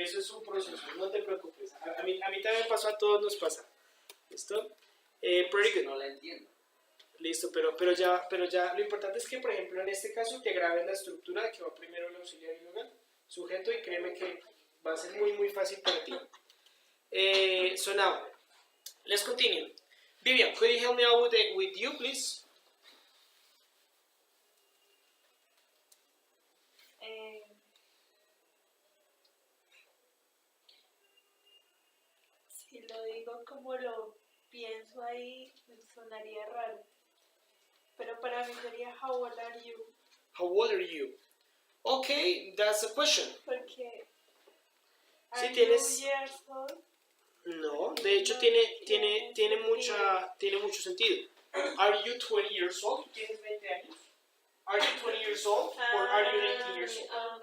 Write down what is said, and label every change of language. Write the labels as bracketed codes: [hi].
[es] eso es un proceso, no te preocupes. A mí también pasó, a todos nos pasa. [en] ¿Listo? Pretty good. [es] No la entiendo. Listo, pero ya, lo importante es que, por ejemplo, en este caso te grabes la estructura que va primero el auxiliar y luego el sujeto y créeme que va a ser muy fácil para ti. [en] So now, let's continue. Vivian, could you help me out with you, please? [es] Si lo digo como lo pienso ahí, sonaría raro. Pero para mí sería [en] how old are you? How old are you? Okay, that's a question. [es] Porque Sí, [en] are [es] tienes- [en] you years old? [es] No, de hecho tiene mucho sentido. [en] Are you 20 years old? [es] ¿Tienes 20 años? [en] Are you 20 years old or are you 19 years old?